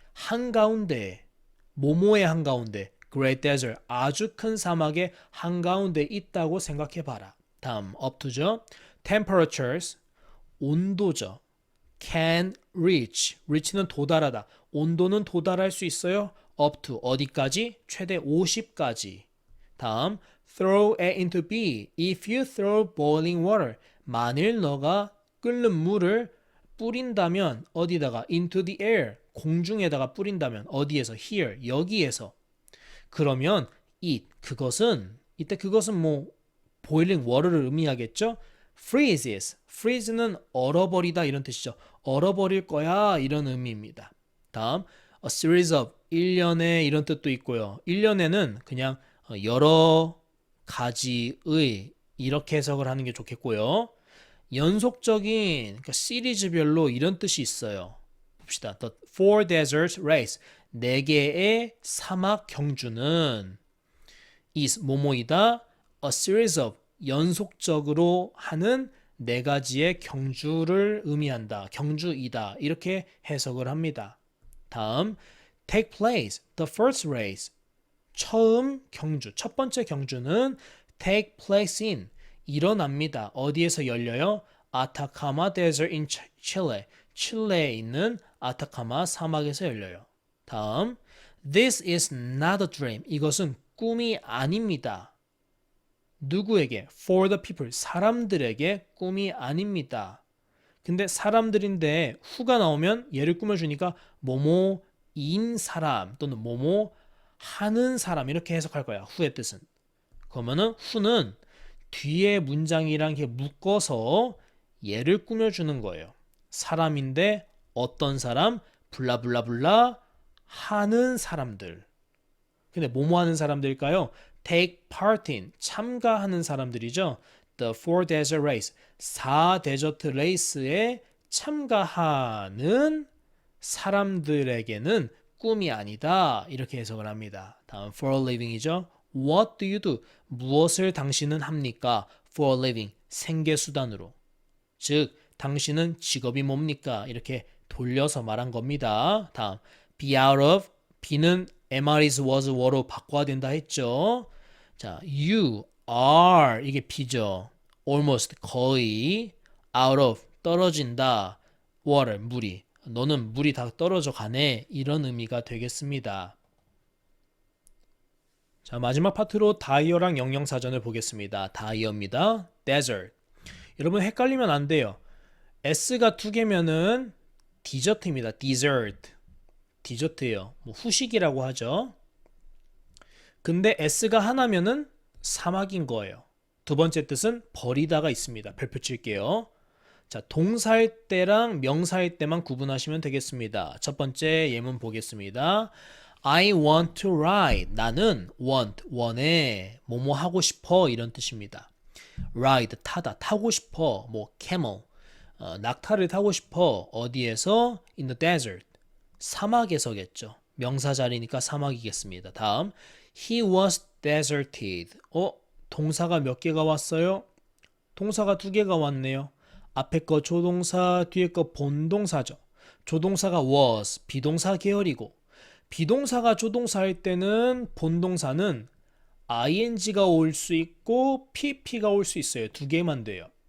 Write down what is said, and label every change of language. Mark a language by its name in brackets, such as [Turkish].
[Korean] 한가운데에. 뭐뭐의 한가운데. Great Desert. 아주 큰 사막의 한가운데 있다고 생각해 봐라. 다음 up to죠. Temperatures. 온도죠. [English] can reach. [Korean] reach는 도달하다. 온도는 도달할 수 있어요. up to 어디까지? 최대 50까지. [English] 다음 throw A into B. If you throw boiling water. [Korean] 만일 너가 끓는 물을 뿌린다면 어디다가 into the air. 공중에다가 뿌린다면 어디에서? here. 여기에서. 그러면 it. 그것은 이때 그것은 뭐 boiling water를 의미하겠죠? [English] freezes. [Korean] freeze는 얼어버리다 이런 뜻이죠. 얼어버릴 거야 이런 의미입니다. 다음 a series of 1년에 이런 뜻도 있고요. 1년에는 그냥 여러 가지의 이렇게 해석을 하는 게 좋겠고요. 연속적인 그러니까 시리즈별로 이런 뜻이 있어요. 봅시다. The Four Deserts Race 4개의 사막 경주는 is 뭐뭐이다. A series of 연속적으로 하는 4가지의 경주를 의미한다. 경주이다. 이렇게 해석을 합니다. [English] 다음 take place. The first race. [Korean] 처음 경주. 첫 번째 경주는 take place in. 일어납니다. 어디에서 열려요? 아타카마 Desert in Chile. 칠레에 있는 아타카마 사막에서 열려요. [English] 다음 this is not a dream. [Korean] 이것은 꿈이 아닙니다. 누구에게? For the people. 사람들에게 꿈이 아닙니다. 근데 사람들인데 후가 나오면 얘를 꾸며주니까 뭐뭐인 사람 또는 뭐뭐 하는 사람 이렇게 해석할 거야. 후의 뜻은. 그러면은 후는 뒤에 문장이랑 이렇게 묶어서 얘를 꾸며주는 거예요. 사람인데 어떤 사람? 블라블라블라 하는 사람들. 근데 뭐뭐 하는 사람들일까요? take part in, 참가하는 사람들이죠. The Four Desert Race, 4데저트 레이스에 참가하는 사람들에게는 꿈이 아니다. 이렇게 해석을 합니다. [English] 다음 for a living이죠. What do you do? [Korean] 무엇을 당신은 합니까? [English] For a living, [Korean] 생계수단으로. 즉, 당신은 직업이 뭡니까? 이렇게 돌려서 말한 겁니다. 다음 be out of, be는 am, is, was, were로 바꿔야 된다 했죠. 자, you are 이게 be죠. almost 거의 out of 떨어진다. water 물이 너는 물이 다 떨어져 가네. 이런 의미가 되겠습니다. 자, 마지막 파트로 다이어랑 영영사전을 보겠습니다. 다이어입니다. desert. 여러분 헷갈리면 안 돼요. S가 2개면은 디저트입니다. dessert. 디저트예요. 뭐 후식이라고 하죠. 근데 S가 하나면은 사막인 거예요. 두 번째 뜻은 버리다가 있습니다. 별표 칠게요. 자, 동사일 때랑 명사일 때만 구분하시면 되겠습니다. 첫 번째 예문 보겠습니다. [English] I want to ride. [Korean] 나는 [English] want, 원해. [Korean] 뭐뭐 하고 싶어. 이런 뜻입니다. ride, 타다, 타고 싶어. 뭐 camel, 낙타를 타고 싶어. 어디에서? [English] in the desert. [Korean] 사막에서겠죠. 명사 자리니까 사막이겠습니다. [English] 다음 he was deserted. [Korean] 동사가 몇 개가 왔어요? 동사가 2개가 왔네요. 앞에 거 조동사, 뒤에 거 본동사죠. 조동사가 was, 비동사 계열이고 비동사가 조동사 할 때는 본동사는 ing가 올 수 있고 pp가 올 수 있어요. 2개만 돼요.